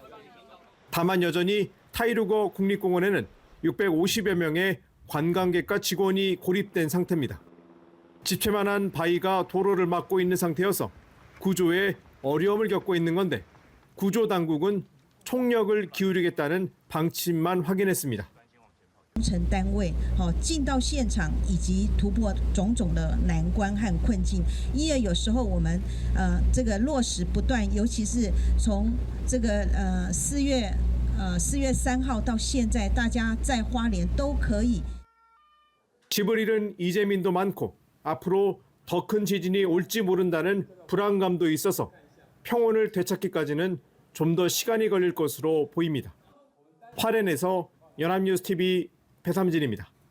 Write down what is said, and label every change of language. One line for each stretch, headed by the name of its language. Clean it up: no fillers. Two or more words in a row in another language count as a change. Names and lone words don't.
Korean: 다만 여전히 타이루거 국립공원에는 650여 명의 관광객과 직원이 고립된 상태입니다. 집채만한 바위가 도로를 막고 있는 상태여서 구조에 어려움을 겪고 있는 건데 구조 당국은 총력을 기울이겠다는 방침만 확인했습니다.
Chinese: 工程单位进到现场以及突破种种的难关和困境，因为有时候我们这个落实不断，尤其是从这个4月3号到现在，大家在花莲都可以。
Korean: 집을 잃은 이재민도 많고 앞으로 더 큰 지진이 올지 모른다는 불안감도 있어서 평온을 되찾기까지는 좀 더 시간이 걸릴 것으로 보입니다. 화롄에서 연합뉴스TV 배삼진입니다.